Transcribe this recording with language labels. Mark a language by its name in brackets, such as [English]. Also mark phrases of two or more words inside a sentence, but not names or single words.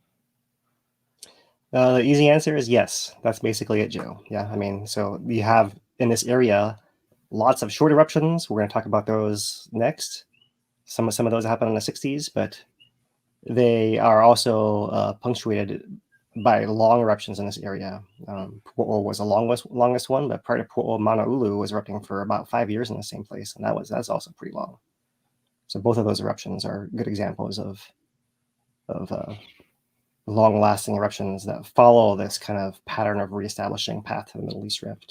[English] The easy answer is yes. That's basically it, Joe. Yeah, I mean, so you have in this area lots of short eruptions. We're going to talk about those next. Some of those happen in the 60s, but they are also punctuated by long eruptions in this area. Puʻuʻōʻō was the longest one, but prior to Puʻuʻōʻō, Maunaulu was erupting for about 5 years in the same place, and that's also pretty long. So both of those eruptions are good examples of long-lasting eruptions that follow this kind of pattern of reestablishing path to the Middle East Rift.